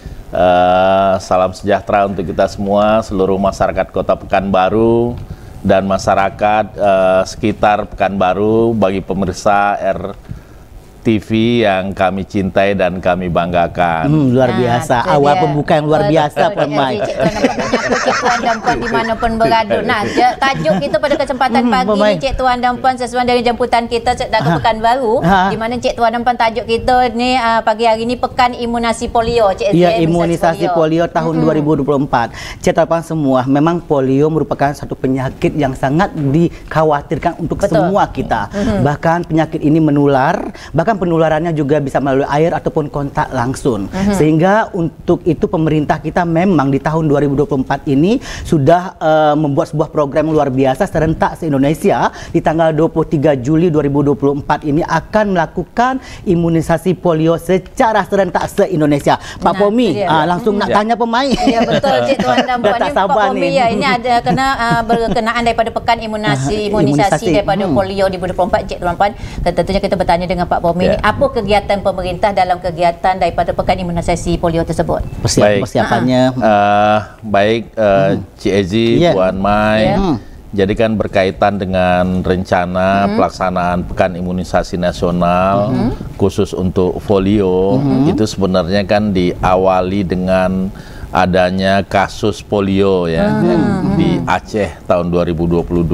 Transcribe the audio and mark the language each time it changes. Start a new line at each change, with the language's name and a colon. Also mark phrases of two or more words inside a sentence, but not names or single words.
Indonesian: Salam sejahtera untuk kita semua, seluruh masyarakat Kota Pekanbaru dan masyarakat sekitar Pekanbaru, bagi pemirsa RTV yang kami cintai dan kami banggakan.
Malay: Luar biasa, awal pembuka yang luar biasa Puan Mai. Cik Tuan dan Puan dimanapun berada. Nah, tajuk kita pada kesempatan pagi ni Cik Tuan dan Puan sesuai dengan jemputan kita Sekdako Pekanbaru, di mana Cik Tuan dan Puan tajuk kita ni pagi hari ni Pekan Imunisasi Polio.
Indonesian: Ya, imunisasi polio tahun 2024.
Malay: Cik Tuan dan Puan semua,
Indonesian: memang polio merupakan satu penyakit yang sangat dikhawatirkan untuk semua kita. Bahkan penyakit ini menular, bahkan penularannya juga bisa melalui air ataupun kontak langsung. Sehingga untuk itu pemerintah kita memang di tahun 2024 ini sudah membuat sebuah program luar biasa serentak se-Indonesia. Di tanggal 23 Juli 2024 ini akan melakukan imunisasi polio secara serentak se-Indonesia.
Malay: Pak Pomi, langsung nak tanya pemain. Ya betul Cik Tuan dan Puan, Pak Pomi ya, ini ada berkenaan daripada Pekan Imunisasi daripada polio di 2024 Cik Tuan dan Puan.
Indonesian: Tentunya kita bertanya dengan Pak Pomi. Apa kegiatan pemerintah dalam kegiatan daripada Pekan Imunisasi Polio tersebut? Persiapannya. Baik, Cik Ezi, Puan Mai. Jadi kan berkaitan dengan rencana pelaksanaan Pekan Imunisasi Nasional khusus untuk polio, itu sebenarnya kan diawali dengan adanya kasus polio ya di Aceh tahun 2022.